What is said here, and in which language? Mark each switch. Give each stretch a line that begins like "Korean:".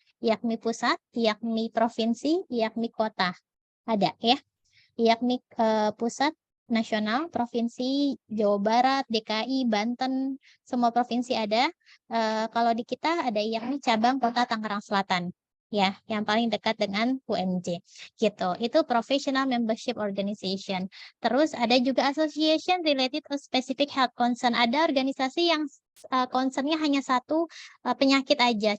Indonesian: IAKMI pusat, IAKMI provinsi, IAKMI kota. Ada ya. IAKMI pusat nasional, provinsi Jawa Barat, DKI, Banten, semua provinsi ada. Kalau di kita ada IAKMI cabang Kota Tangerang Selatan, ya, yang paling dekat dengan UMJ, gitu. Itu
English: professional membership organization.
Indonesian: Terus ada juga
English: association related to specific health concern.
Indonesian: Ada organisasi yang concernnya hanya satu penyakit aja.